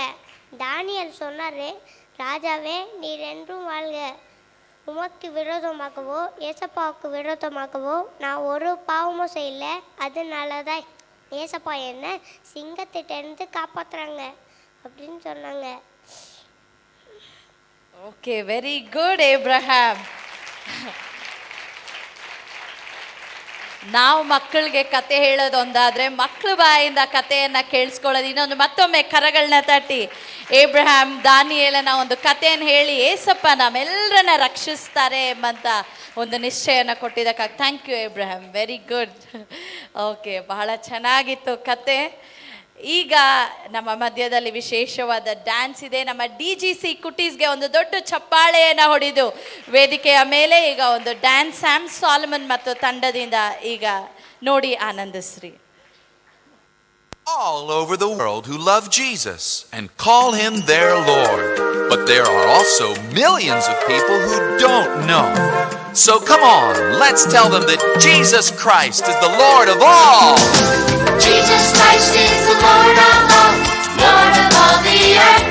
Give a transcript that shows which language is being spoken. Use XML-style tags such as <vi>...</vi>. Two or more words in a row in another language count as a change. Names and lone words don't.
<ta>தானியல் சொன்னார், ராஜாவே நீர் என்றும் வாழ்க, உமக்கு விரோதமாகவோ ஏசப்பாவுக்கு விரோதமாகவோ நான் ஒரு பாவமும் செய்யல, அதனால தான் ஏசப்பா என்ன சிங்கத்திட்டேருந்து காப்பாற்றுறாங்க அப்படின்னு சொன்னாங்க.</ta> <en>OK, very good Abraham.</en> <kn>ನಾವು ಮಕ್ಕಳಿಗೆ ಕತೆ ಹೇಳೋದೊಂದಾದ್ರೆ ಮಕ್ಕಳ ಬಾಯಿಂದ ಕಥೆಯನ್ನ ಕೇಳಿಸ್ಕೊಳ್ಳೋದು ಇನ್ನೊಂದು. ಮತ್ತೊಮ್ಮೆ ಕರಗಳನ್ನ ತಟ್ಟಿ ಏಬ್ರಹಾಮ್ ದಾನಿಯೇಲನ ಒಂದು ಕಥೆಯನ್ನು ಹೇಳಿ ಏಸಪ್ಪ ನಮ್ಮೆಲ್ಲರನ್ನ ರಕ್ಷಿಸ್ತಾರೆ ಎಂಬಂತ ಒಂದು ನಿಶ್ಚಯನ ಕೊಟ್ಟಿದ್ದಕ್ಕಾಗಿ</kn> <en>thank you Abraham, very good.</en> <kn>ಓಕೆ, ಬಹಳ ಚೆನ್ನಾಗಿತ್ತು ಕತೆ. ಈಗ ನಮ್ಮ ಮಧ್ಯದಲ್ಲಿ ವಿಶೇಷವಾದ ಡ್ಯಾನ್ಸ್ ಇದೆ. ನಮ್ಮ DGC ಕುಟೀಸ್ಗೆ ಒಂದು ದೊಡ್ಡ ಚಪ್ಪಾಳೆಯನ್ನು ಹೊಡೆದು ವೇದಿಕೆಯ ಮೇಲೆ ಈಗ ಒಂದು ಡ್ಯಾನ್ಸ್ ಸ್ಯಾಮ್ ಸಾಲಮನ್ ಮತ್ತು ತಂಡದಿಂದ ಈಗ ನೋಡಿ ಆನಂದಿಸ್ರಿ.</kn> <en>All over the world who love Jesus and call him their Lord. But there are also millions of people who don't know. So come on, let's tell them that Jesus Christ is the Lord of all. Jesus Christ is the Lord of all, Lord of all the earth.</en>